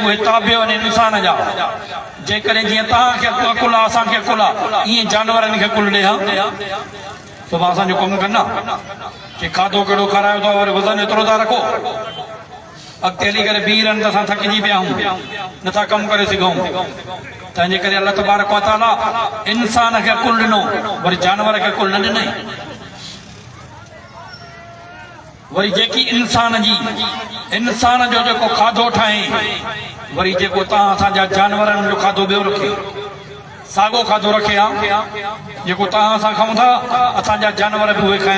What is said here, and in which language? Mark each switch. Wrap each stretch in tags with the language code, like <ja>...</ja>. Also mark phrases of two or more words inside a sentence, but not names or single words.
<sd>उहे ताबे आहिनि इंसान जा जेकॾहिं जीअं तव्हांखे अकुल आहे असांखे अकुल आहे ईअं जानवरनि खे अकुल ॾे हा सुभाणे असांजो कमु कंदा कि खाधो कहिड़ो खारायो अथव वरी वज़न एतिरो था रखो अॻिते हली करे बीह रहनि त असां थकिजी पिया आहियूं नथा कमु करे सघूं तंहिंजे करे</sd> <ar>الله تبارك وتعالى</ar> <sd>इंसान खे अकुल ॾिनो वरी जानवर खे अकुल न ॾिनई वरी जेकी इंसान जो जेको खाधो ठाहे वरी जेको तव्हां असांजा जानवरनि जो खाधो ॿियो रखे साॻो खाधो रखे हा जेको तव्हां असां खाऊं था असांजा जानवर बि उहे खाइनि</sd>